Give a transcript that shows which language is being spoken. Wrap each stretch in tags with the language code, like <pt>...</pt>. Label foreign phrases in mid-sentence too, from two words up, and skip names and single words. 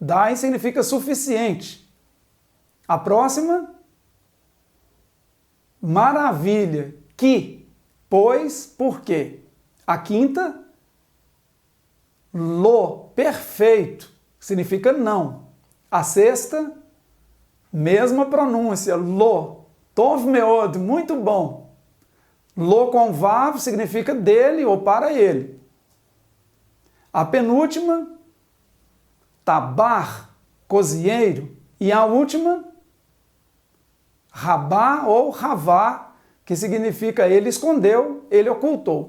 <pt>Dai significa suficiente. A próxima, maravilha, que, pois, porque. A quinta, lo, perfeito, significa não. A sexta, mesma pronúncia,</pt> <he>לו, טוב מאד,</he> <pt>muito bom. Lo com vav significa dele ou para ele. A penúltima, tabar, cozinheiro. E a última, rabá ou ravá, que significa ele escondeu, ele ocultou.</pt>